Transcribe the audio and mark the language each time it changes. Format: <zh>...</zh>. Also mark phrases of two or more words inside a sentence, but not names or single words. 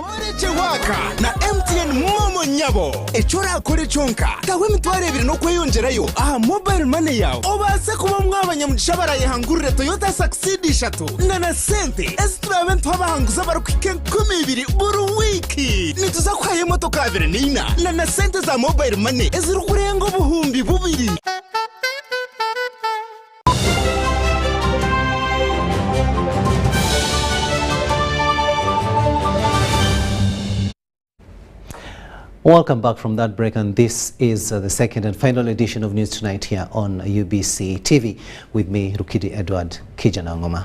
<nyn>Chiwaka na MTN momo nyabo ekyorakora kyonka tawe emitwaro 2 n'okweyongerayo aha</nyn> <en>mobile money</en> <nyn>yawe obaase kuba mwabanyamugisha barayihangurire Toyota Succeed 3 na sente eziturabe ntwabahanguza barukwike 12 buri wiki nituza kwaye motoka 24 na sente za</nyn> <en>mobile money</en> <nyn>eziri kurenga ubuhumbi 2.</nyn> <en>Welcome back from that break, and this is the second and final edition of News Tonight here on UBC TV with me, Rukid Edward Kiijanangoma.</en>